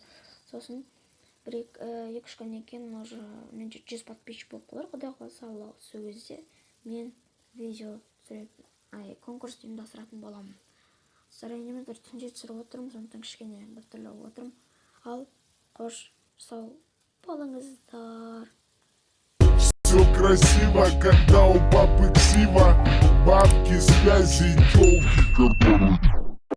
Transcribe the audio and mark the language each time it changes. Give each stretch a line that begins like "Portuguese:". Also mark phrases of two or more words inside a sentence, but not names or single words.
Kazakh: Сосын бір екі-үш күннен кейін уже мен 100 подписчик болып қалар. Құдай қаласа Алла сол кезде мен видео конкурс ұйымдастыратын боламын. Сарайымды бір түнде түсіріп отырмын, сондықтан кішкене біртүрлі отырмын. Ал қош сау болыңыздар.
Russian: Все красиво, когда у папы ксива, бабки, связи, тёлки, которые...